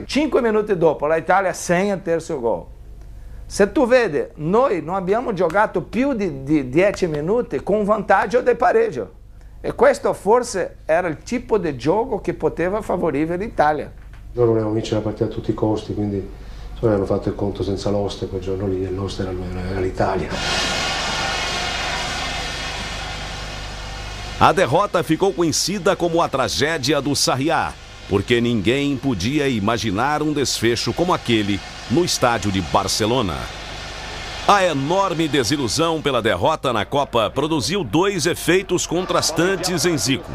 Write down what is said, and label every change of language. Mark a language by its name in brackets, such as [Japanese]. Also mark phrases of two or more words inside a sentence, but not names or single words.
[Italian] 5 minuti dopo l'Italia segna il terzo gol. Se tu vedi, noi non abbiamo giocato più di 10 minuti con vantaggio del pareggio. E questo forse era il tipo di gioco che poteva favorire l'Italia. Loro volevano vincere la partita a tutti i costi, quindi hanno fatto il conto senza l'oste quel giorno lì, e l'oste era l'Italia. [Portuguese] A derrota ficou conhecida como a tragédia do Sarriá. porque ninguém podia imaginar um desfecho como aquele no estádio de Barcelona. A enorme desilusão pela derrota na Copa produziu dois efeitos contrastantes em Zico.